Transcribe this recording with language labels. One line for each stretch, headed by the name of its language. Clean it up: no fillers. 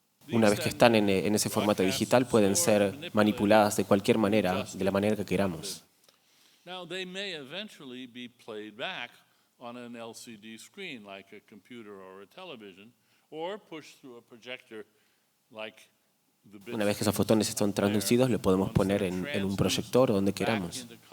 Spanish: Una vez que están en ese formato digital, pueden ser manipuladas de cualquier manera, de la manera que queramos.
English: Now, they may eventually be played back on an LCD screen like a computer or a television, or pushed through a projector like the bits.
Spanish: Una vez que esos fotones están traducidos, lo podemos poner en un proyector o donde queramos.